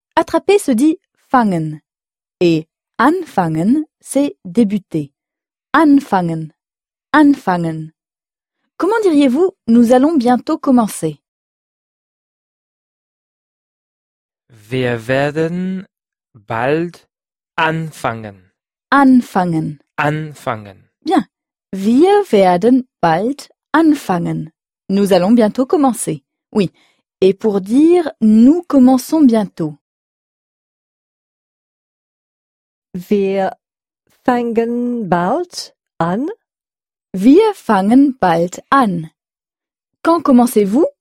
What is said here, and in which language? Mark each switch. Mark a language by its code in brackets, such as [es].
[fr] Attraper se dit fangen et anfangen, c'est débuter. Anfangen, anfangen. Comment diriez-vous « nous allons bientôt commencer » ? [de] Wir werden bald anfangen. Anfangen. Anfangen. [fr] Bien. [de] Wir werden bald anfangen. [fr] Nous allons bientôt commencer. Oui. Et pour dire « nous commençons bientôt ». [de] Wir fangen bald an. Wir fangen bald an. [fr] Quand commencez-vous?